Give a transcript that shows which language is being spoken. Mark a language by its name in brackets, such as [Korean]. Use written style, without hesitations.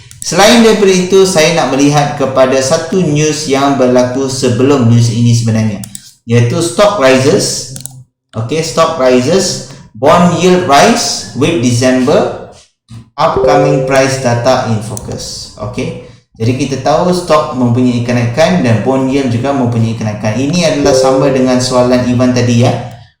[Malay] Selain daripada itu, saya nak melihat kepada satu news yang berlaku sebelum news ini sebenarnya, iaitu stock rises. [English] Okay, stock rises. Bond yield rise with December upcoming price data in focus. [Malay] Okay, jadi kita tahu stok mempunyai kenaikan dan bond yield juga mempunyai kenaikan. Ini adalah sama dengan soalan Ivan tadi ya.